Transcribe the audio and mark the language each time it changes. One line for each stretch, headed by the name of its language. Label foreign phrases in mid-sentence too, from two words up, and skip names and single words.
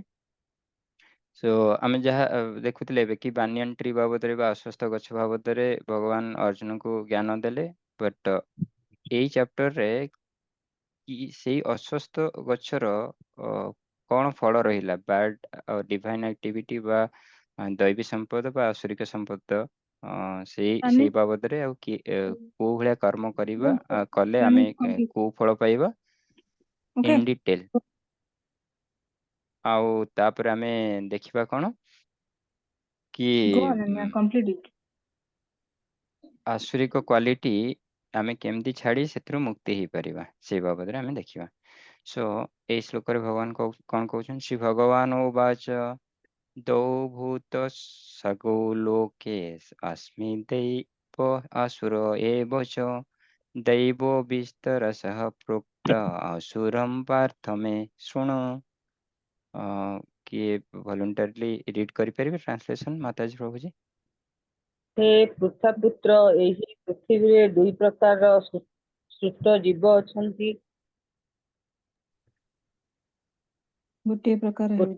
Odia: ସୋ ଆମେ ଯାହା ଦେଖୁଥିଲେ ଏବେ କି
English: banyan tree
Odia: ବାବଦରେ ବା ଅଶ୍ୱସ୍ଥ ଗଛ ବାବଦରେ ଭଗବାନ ଅର୍ଜୁନଙ୍କୁ ଜ୍ଞାନ ଦେଲେ ବଟ ଏଇ ଚାପ୍ଟରରେ କି ସେଇ ଅଶ୍ୱସ୍ଥ ଗଛର କ'ଣ ଫଳ ରହିଲା
English: bad divine activity
Odia: ବା ଦୈବୀ ସମ୍ପଦ ବା ଆସୁରିକ ସମ୍ପଦ ଆମେ ସେଇ ବାବଦରେ ଆଉ କୋଉ ଭଳିଆ କର୍ମ କରିବା କଲେ ଆମେ କୋଉ ଫଳ ପାଇବା ଓକେ
English: in detail.
Odia: ଆଉ ତାପରେ ଆମେ ଦେଖିବା କ'ଣ କି
English: go on and complete it.
Odia: ଆସୁରିକ କ୍ୱାଲିଟି ଆମେ କେମିତି ଛାଡ଼ି ସେଥିରୁ ମୁକ୍ତି ହେଇପାରିବା ସେଇ ବାବଦରେ ଆମେ ଦେଖିବା। ସୋ ଏଇ ଶ୍ଲୋକରେ ଭଗବାନ କ'ଣ କହୁଛନ୍ତି
Sanskrit: ଶ୍ରୀ ଭଗବାନ ଉବାଚ ଦୌ ଭୂତ ସଗୌ ଲୋକେ अस्मि दैव असुर एव च दैवो विस्तरसः प्रोक्त असुरं पार्थ मे शृणु।
Odia: किए
English: voluntarily read
Odia: କରିପାରିବେ ଟ୍ରାନ୍ସଲେସନ ମାତାଜୀ ପ୍ରଭୁଜୀ। हे ପୃଥାପୁତ୍ର ଏହି ପୃଥିବୀରେ ଦୁଇ ପ୍ରକାରର ସୃଷ୍ଟ ଜୀବ ଅଛନ୍ତି। ଗୋଟିଏ ପ୍ରକାର